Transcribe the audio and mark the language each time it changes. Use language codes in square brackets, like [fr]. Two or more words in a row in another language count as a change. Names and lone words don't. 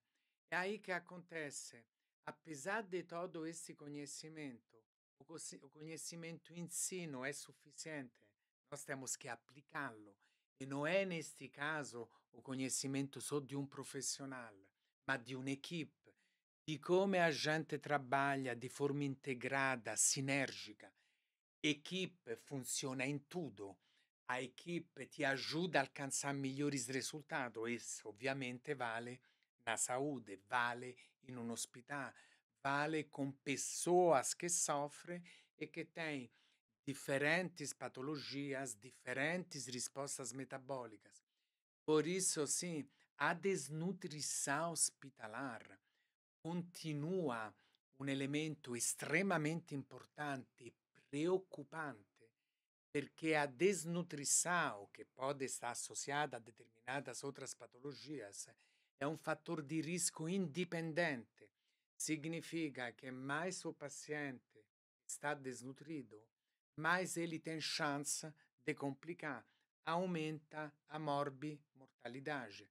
[pt] É aí que acontece, apesar de todo esse conhecimento, o conhecimento em si não é suficiente, nós temos que aplicá-lo. E não é, neste caso, o conhecimento só de um profissional, mas de uma equipe, de como a gente trabalha de forma integrada, sinérgica. [it] Equipe funziona in tutto. [pt] A equipe ti ajuda a alcançar melhores resultados. Isso, ovviamente, vale na saúde, vale [it] in un [pt] hospital, vale com pessoas que sofrem e que têm diferentes patologias, diferentes respostas metabólicas. Por isso, sim, a desnutrição hospitalar continua [it] un elemento estremamente importante e preoccupante perché [pt] a desnutrição, che pode estar associada a determinadas outras patologias, é um fator de risco independente. Significa que mais o paciente está desnutrido, mais ele tem chance de complicar. Aumenta a mortalidade.